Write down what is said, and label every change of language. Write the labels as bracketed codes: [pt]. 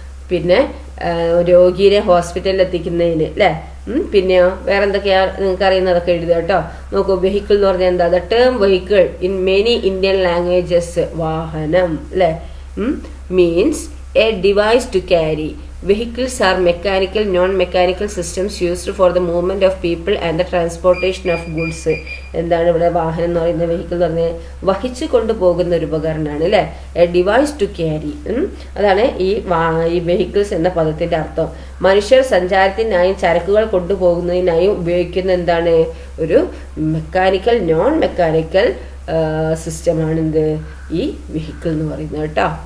[ml] പിന്നെ രോഗിയെ ഹോസ്പിറ്റലിൽ എത്തിക്കുന്നതിന് അല്ലേ. പിന്നെയോ വേറെ എന്തൊക്കെയാ നിങ്ങൾക്ക് അറിയുന്നതൊക്കെ എഴുതുക കേട്ടോ. നോക്കൂ, വെഹിക്കിൾ എന്ന് പറഞ്ഞാൽ എന്താ? [en] the term vehicle in many Indian languages, [ml] വാഹനം അല്ലേ, [en] Means a device to carry. Vehicles are mechanical, non-mechanical systems used for the movement of people and the transportation of goods. [ml] എന്താണ് ഇവിടെ വാഹനം എന്ന് പറയുന്നത്? വെഹിക്കിൾ എന്ന് പറഞ്ഞാൽ വഹിച്ചു കൊണ്ടുപോകുന്ന ഒരു ഉപകരണമാണ് അല്ലേ. [en] a device to carry, [ml] അതാണ് ഈ വെഹിക്കിൾസ് എന്ന പദത്തിന്റെ അർത്ഥം. മനുഷ്യർ സഞ്ചാരത്തിനായും ചരക്കുകൾ കൊണ്ടുപോകുന്നതിനായും ഉപയോഗിക്കുന്ന എന്താണ്? ഒരു മെക്കാനിക്കൽ, നോൺ മെക്കാനിക്കൽ സിസ്റ്റമാണെന്ത് ഈ വെഹിക്കിൾ എന്ന് പറയുന്നത് കേട്ടോ.